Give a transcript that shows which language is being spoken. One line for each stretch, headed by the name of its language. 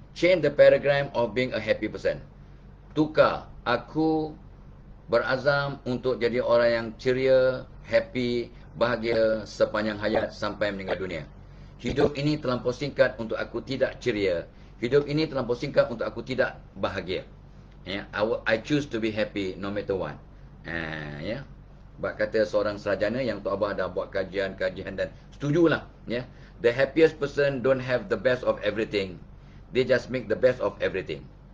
English: Change the paradigm of being a happy person.
Malay: Tukar. Aku berazam untuk jadi orang yang ceria, happy, bahagia sepanjang hayat sampai meninggal dunia. Hidup ini terlampau singkat untuk aku tidak ceria. Hidup ini terlampau singkat untuk aku tidak bahagia.
English: Ya, I choose to be happy no matter what. Ya.
Malay: Bak kata seorang sarjana yang Tok Abah dah buat kajian dan setujulah, ya.
English: The happiest person don't have the best of everything. They just make the best of everything.